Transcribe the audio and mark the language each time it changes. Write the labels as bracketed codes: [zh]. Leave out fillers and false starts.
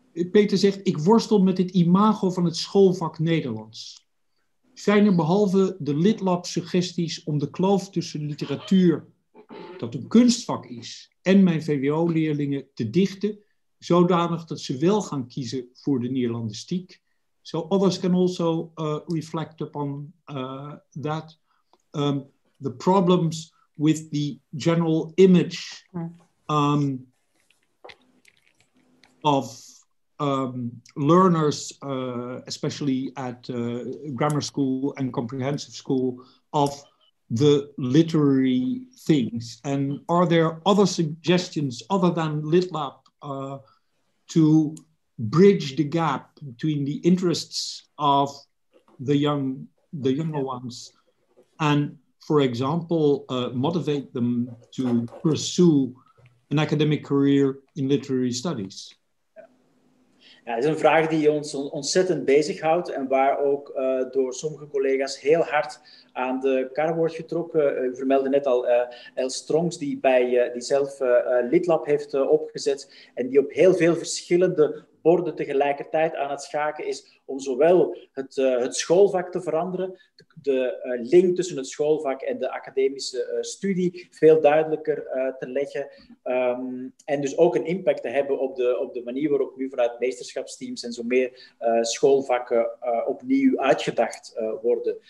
[nl] Peter zegt, ik worstel met het imago van het schoolvak Nederlands. Zijn er behalve de lidlab-suggesties om de kloof tussen literatuur, dat een kunstvak is, en mijn VWO-leerlingen te dichten, zodanig dat ze wel gaan kiezen voor de Nederlandistiek? [en] So others can also reflect upon that. The problems with the general image of learners, especially at grammar school and comprehensive school, of the literary things. And are there other suggestions other than LitLab to bridge the gap between the interests of the younger ones and, for example, motivate them to pursue an academic career in literary studies? [nl] Ja, het is een vraag die ons ontzettend bezighoudt en waar ook door sommige collega's heel hard aan de kar wordt getrokken. U vermeldde net al El Strongs, die zelf LitLab heeft opgezet en die op heel veel verschillende borden tegelijkertijd aan het schaken is om zowel het schoolvak te veranderen, de link tussen het schoolvak en de academische studie veel duidelijker te leggen en dus ook een impact te hebben op de manier waarop nu vanuit meesterschapsteams en zo meer schoolvakken opnieuw uitgedacht worden.